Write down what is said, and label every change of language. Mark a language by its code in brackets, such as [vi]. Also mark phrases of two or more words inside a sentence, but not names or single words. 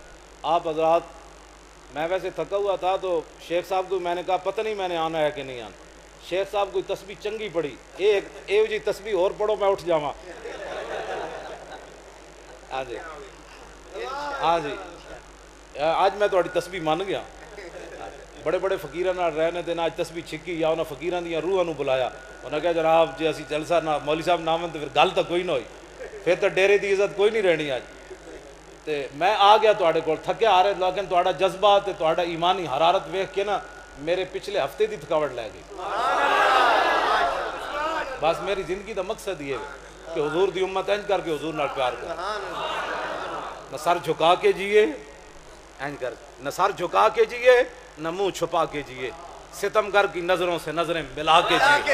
[ur] آپ حضرات میں ویسے تھکا ہوا تھا تو شیخ صاحب کو میں نے کہا پتہ نہیں میں نے آنا ہے کہ نہیں آنا. [pa] شیخ صاحب کوئی تسبیح چنگی پڑھی، ایک جی تسبیح اور پڑھو میں اٹھ جاواں. ہاں جی ہاں جی آج میں تھوڑی تسبیح مان گیا. بڑے بڑے فقیراں نال رہنے دے آج تسبیح چھکی یا انہاں فقیراں دیاں روحاں نوں بلایا. انہاں کہا جناب جی اسی جلسہ نہ مولوی صاحب نہ آون تے پھر گل تو کوئی نہ ہوئی، پھر تو ڈیرے دی عزت کوئی نہیں رہنی. اج تے میں آ گیا تواڈے کول تھکیا آ رہے، لیکن تواڈا جذبہ تے تواڈا ایمانی حرارت ویکھ کے نا میرے پچھلے ہفتے دی تھکاوٹ لے گئی. بس میری زندگی دا مقصد یہ ہے کہ حضور دی امت انج کر کے حضور نال پیار کر، [ur] نہ سر جھکا کے جیے [pa] انج کر، [ur] نہ سر جھکا کے جیے نہ منہ چھپا کے جیے، ستم گر کی نظروں سے نظریں ملا کے جیے۔